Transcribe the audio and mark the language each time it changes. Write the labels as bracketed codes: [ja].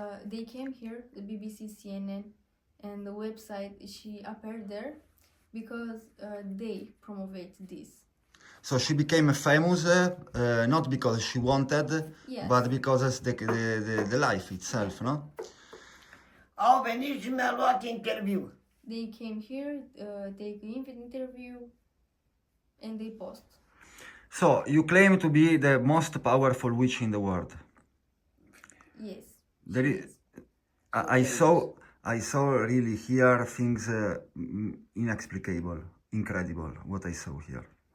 [en] They came here, the BBC, CNN, and the website. She appeared there because they promote this. So she became famous not because she wanted, Yes. but because of the life itself, no? [ro] Au venit și mi-a luat interviu. [en] They came here, they gave an interview, and they post. So you claim to be the most powerful witch in the world. Yes. There is, I saw really here things inexplicable, incredible. What I saw here.